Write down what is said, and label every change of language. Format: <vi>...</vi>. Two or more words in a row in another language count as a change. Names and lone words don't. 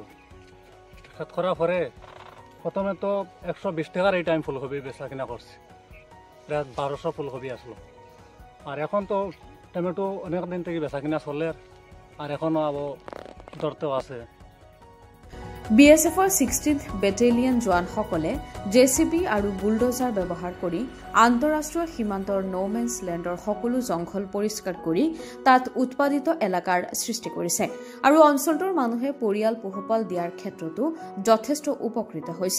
<bn>ক্ষেত করার পরে প্রথমে তো 120 টাকার এই টাইম ফুলকপি বেচা কিনা করছি। প্রায় 1200 ফুলকপি আসলো। আর এখন তো টমেটো অনেক দিন থেকে বেচা কিনা চলে। আর এখনো আবো ধরতেও আছে।</bn> <as>বিএছএফৰ 16th বেটেলিয়ন জোৱানসকলে জেচিবি আৰু বুলডোজাৰ ব্যৱহাৰ কৰি আন্তঃৰাষ্ট্ৰীয় সীমান্তৰ নোমেন্স লেণ্ডৰ সকলো জংঘল পৰিষ্কাৰ কৰি তাত উৎপাদিত এলেকাৰ সৃষ্টি কৰিছে আৰু অঞ্চলটোৰ মানুহে পৰিয়াল পোহপাল দিয়াৰ ক্ষেত্ৰতো যথেষ্ট উপকৃত হৈছে।</as>